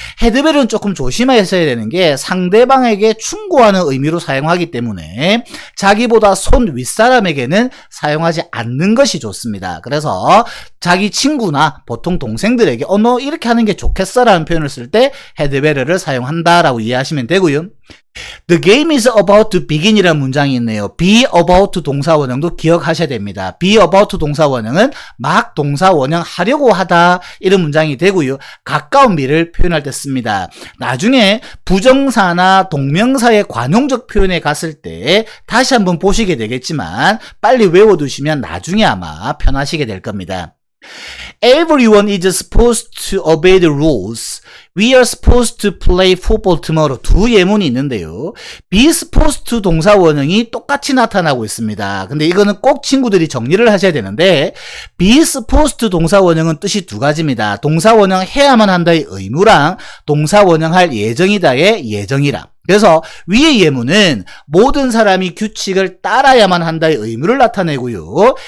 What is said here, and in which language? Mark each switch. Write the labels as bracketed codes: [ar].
[ko] had better는 조금 조심하셔야 되는 게 상대방에게 충고하는 의미로 사용하기 때문에 자기보다 손 윗사람에게는 사용하지 않는 것이 좋습니다. 그래서 자기 친구나 보통 동생들에게 너 이렇게 하는 게 좋겠어 라는 표현을 쓸 때 had better를 사용한다라고 이해하시면 되고요. [en] The game is about to begin [ko] 이라는 문장이 있네요. be about 동사 원형도 기억하셔야 됩니다. be about 동사 원형은 막 동사 원형 하려고 하다 이런 문장이 되고요. 가까운 미래를 표현할 때 씁니다. 나중에 부정사나 동명사의 관용적 표현에 갔을 때 다시 한번 보시게 되겠지만 빨리 외워두시면 나중에 아마 편하시게 될 겁니다. [en] Everyone is supposed to obey the rules. We are supposed to play football tomorrow. [ko] 두 예문이 있는데요. be supposed to 동사 원형이 똑같이 나타나고 있습니다. 근데 이거는 꼭 친구들이 정리를 하셔야 되는데 be supposed to 동사 원형은 뜻이 두 가지입니다. 동사 원형 해야만 한다의 의무랑 동사 원형 할 예정이다의 예정이랑. 그래서 위의 예문은 모든 사람이 규칙을 따라야만 한다의 의무를 나타내고요.